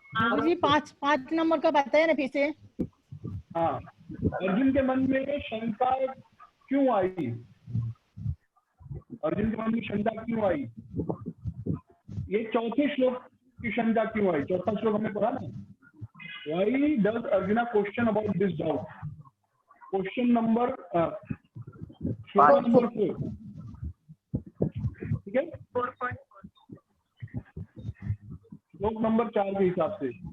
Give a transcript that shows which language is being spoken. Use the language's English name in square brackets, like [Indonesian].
[Hindi] मुझे 5 नंबर का बताया ना फिर से। हाँ, अर्जुन के मन में शंका क्यों आई? अर्जुन के मन में शंका क्यों आई? ये चौथे श्लोक की शंका क्यों आई? चौथा श्लोक हमने पढ़ा ना। [English] Why does Arjuna question about this doubt? [Hindi] Question number श्लोक नंबर 4। ठीक है, श्लोक नंबर 4 के हिसाब से।